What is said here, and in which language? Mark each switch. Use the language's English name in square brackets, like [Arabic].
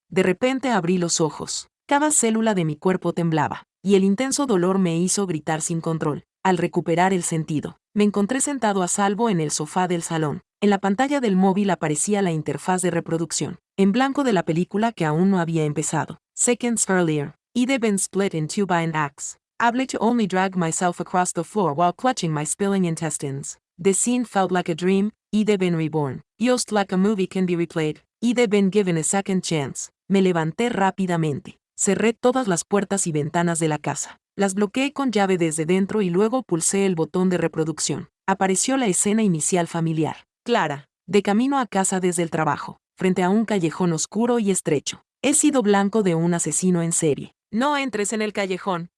[Spanish] De repente abrí los ojos. Cada célula de mi cuerpo temblaba, y el intenso dolor me hizo gritar sin control. Al recuperar el sentido, me encontré sentado a salvo en el sofá del salón. En la pantalla del móvil aparecía la interfaz de reproducción, en blanco de la película que aún no había empezado. [English] Seconds earlier, I'd been split in two by an axe. Able to only drag myself across the floor while clutching my spilling intestines. The scene felt like a dream. I'd been reborn. Just like a movie can be replayed. I'd been given a second chance. [Spanish] Me levanté rápidamente. Cerré todas las puertas y ventanas de la casa. Las bloqueé con llave desde dentro y luego pulsé el botón de reproducción. Apareció la escena inicial familiar. Clara, de camino a casa desde el trabajo, frente a un callejón oscuro y estrecho. He sido blanco de un asesino en serie. No entres en el callejón.